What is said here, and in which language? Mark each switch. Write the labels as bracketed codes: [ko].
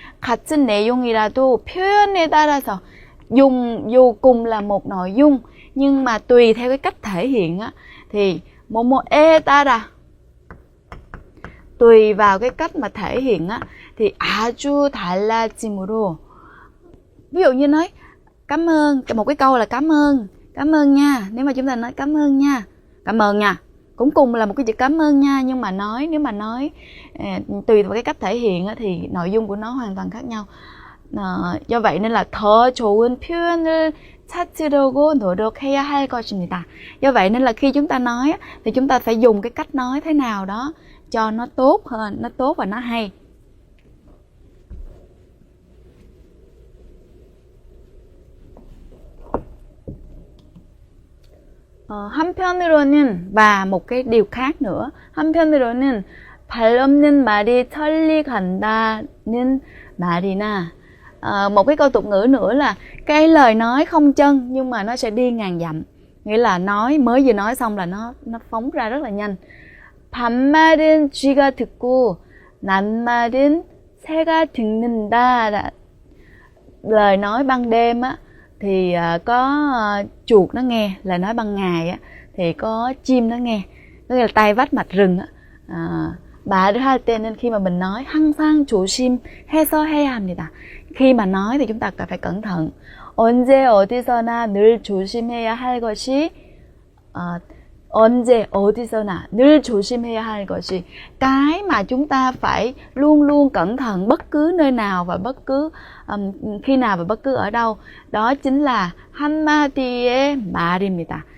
[ko] 같은 내용이라도 표현에 따라서, [vi] dù cùng là một nội dung nhưng mà tùy theo cái cách thể hiện á, thì [ko] 뭐뭐에 따라, [vi] tùy vào cái cách mà thể hiện á, thì [ko] 아주 달라짐으로, [vi] ví dụ như nói cảm ơn, một cái câu là cảm ơn nha. Nếu mà chúng ta nói cảm ơn nha, cũng cùng là một cái chữ cảm ơn nha, nhưng mà nếu mà nói tùy vào cái cách thể hiện á, thì nội dung của nó hoàn toàn khác nhau. Do vậy nên là [ko] 더 좋은 표현을 찾으려고 노력해야 할 것입니다. [vi] Do vậy nên là khi chúng ta nói thì chúng ta phải dùng cái cách nói thế nào đó cho nó tốt hơn, nó tốt và nó hay. [ko] 한편으로는 [vi] và một cái điều khác nữa. [ko] 한편으로는 발 없는 말이 천리 간다는 말이나 [vi] một cái câu tục ngữ nữa là cái lời nói không chân nhưng mà nó sẽ đi ngàn dặm. Nghĩa là mới vừa nói xong là nó phóng ra rất là nhanh. [ko] 반말은 쥐가 듣고 낱말은 새가 듣는다. [vi] Lời nói ban đêm á thì có chuột nó nghe, lời nói ban ngày á thì có chim nó nghe. Tức là tay vách mạch rừng á. [ko] 말을 할 때는 [vi] khi mà mình nói [ko] 항상 조심해서 해야 합니다. [vi] Khi mà nói thì chúng ta phải cẩn thận. [ko] 언제 어디서나 늘 조심해야 할 것이 [vi] 언제 어디서나 늘 조심해야 할 것이 cái mà chúng ta phải luôn luôn cẩn thận bất cứ nơi nào và bất cứ khi nào và bất cứ ở đâu, đó chính là [ko] 한마디의 말입니다.